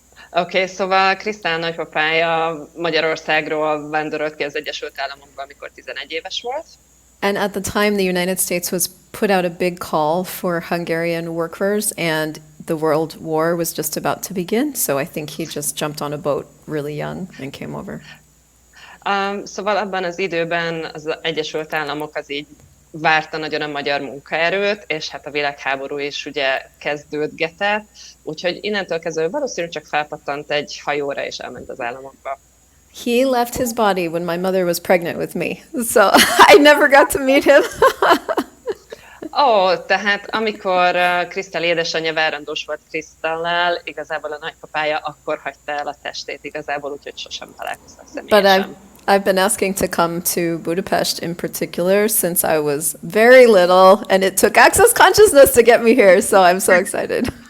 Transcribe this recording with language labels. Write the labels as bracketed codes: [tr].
[hu] Oké, szóval Krisztál nagypapája Magyarországról vándorolt ki az Egyesült Államokba, amikor 11 éves volt. [en] And at the time, the United States was put out a big call for Hungarian workers, and the World War was just about to begin. So I think he just jumped on a boat really young and came over. [hu] Szóval abban az időben az Egyesült Államok az így várta nagyon a magyar munkaerőt, és hát a világháború is ugye kezdődgetett, úgyhogy innentől kezdve valószínűleg csak felpattant egy hajóra, és elment az államokba. [en] He left his body when my mother was pregnant with me, so I never got to meet him. [hu] Tehát amikor Krisztel édesanyja várandós volt Krisztellel, igazából a nagypapája akkor hagyta el a testét igazából, úgyhogy sosem találkoztak személyesen. [en] But I've been asking to come to Budapest in particular since I was very little, and it took Access Consciousness to get me here, so I'm so excited.